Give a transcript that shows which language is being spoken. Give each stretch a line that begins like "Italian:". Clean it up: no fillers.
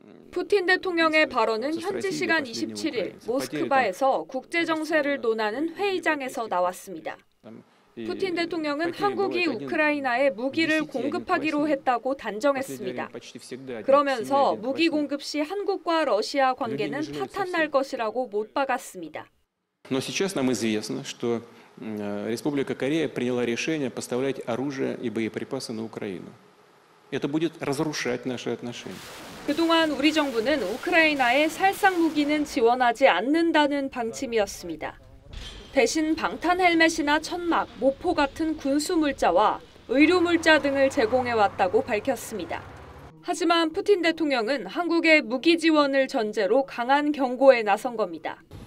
Korean: 푸틴 대통령의 발언은 현지 시간 27일 모스크바에서 국제 정세를 논하는 회의장에서 나왔습니다. 푸틴 대통령은 한국이 우크라이나에 무기를 공급하기로 했다고 단정했습니다. 그러면서 무기 공급 시 한국과 러시아 관계는 파탄날 것이라고 못 박았습니다.
Russian: Но сейчас нам известно, что Республика Корея приняла решение поставлять оружие и боеприпасы на Украину. Это будет разрушать наши отношения.
Korean: 그동안 우리 정부는 우크라이나에 살상 무기는 지원하지 않는다는 방침이었습니다. 대신 방탄 헬멧이나 천막, 모포 같은 군수 물자와 의료 물자 등을 제공해 왔다고 밝혔습니다. 하지만 푸틴 대통령은 한국의 무기 지원을 전제로 강한 경고에 나선 겁니다.